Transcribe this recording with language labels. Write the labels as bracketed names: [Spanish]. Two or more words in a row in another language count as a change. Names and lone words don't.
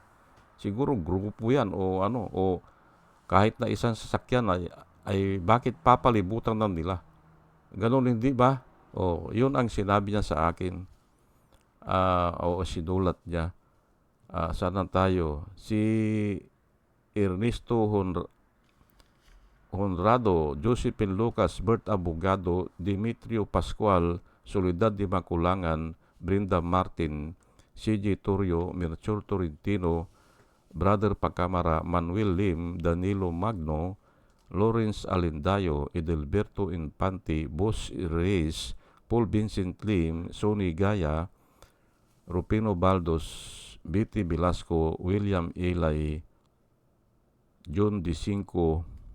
[Filipino] Siguro grupo yan o kahit na isang sasakyan ay bakit papalibutan na nila? Ganun, hindi ba? Yun ang sinabi niya sa akin. Sinulat niya. Sana tayo. Si Ernesto Honrado, Josephine Lucas, Bert Abogado, Dimitrio Pascual, Soledad de Maculangan, Brenda Martin, CJ Torrio, Melchor Torrentino, Brother Pacamara, Manuel Lim, Danilo Magno, Lawrence Alindayo, Edelberto Infante, Boss Reyes, Paul Vincent Lim, Sonny Gaya, Rupino Baldos, Betty Velasco, William Elay, John D5,